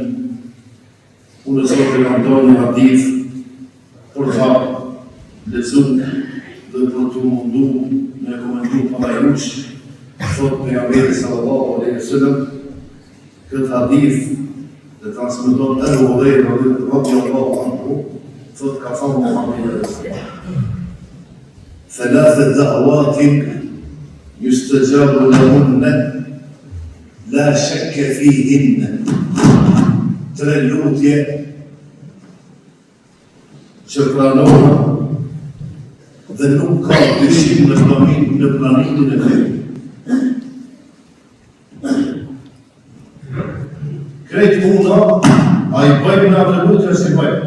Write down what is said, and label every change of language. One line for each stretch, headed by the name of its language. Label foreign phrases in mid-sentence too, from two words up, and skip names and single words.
Albanian: Unë sot e kam dhënë një hadith për ta lexuar dhe për të mundu me komentu palajush, thot pejgamberi
Arabic: صلى الله عليه وسلم,
Albanian: këtë hadith dhe transmeton Abu Huraira
Arabic: رضي الله عنه,
Albanian: thot ka thënë Muhamedi
Arabic: ثلاث دعوات يستجاب لهن لا شك فيهن.
Albanian: Tre lutje që pranohen dhe nuk ka dyshim në planimin e tyre. Krejt puna, a i bëjmë në atë lutje si bëjmë.